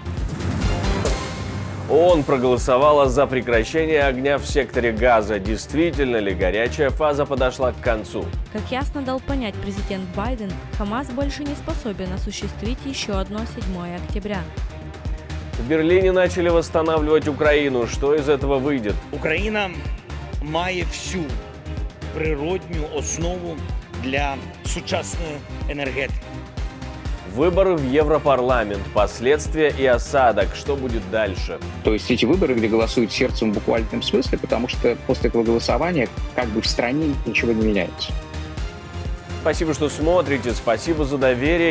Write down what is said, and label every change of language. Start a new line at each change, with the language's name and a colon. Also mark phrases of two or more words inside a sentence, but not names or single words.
Russian: ООН проголосовала за прекращение огня в секторе Газа. Действительно ли горячая фаза подошла к концу? Как ясно дал понять президент Байден, Хамас больше не способен осуществить еще одно 7 октября. В Берлине начали восстанавливать Украину. Что из этого выйдет?
Ukrainian: Україна має всю природню основу для сучасної енергетики.
Russian: Выборы в Европарламент, последствия и осадок. Что будет дальше? То есть эти выборы, где голосуют сердцем в буквальном смысле, потому что после этого голосования как бы в стране ничего не меняется. Спасибо, что смотрите, спасибо за доверие.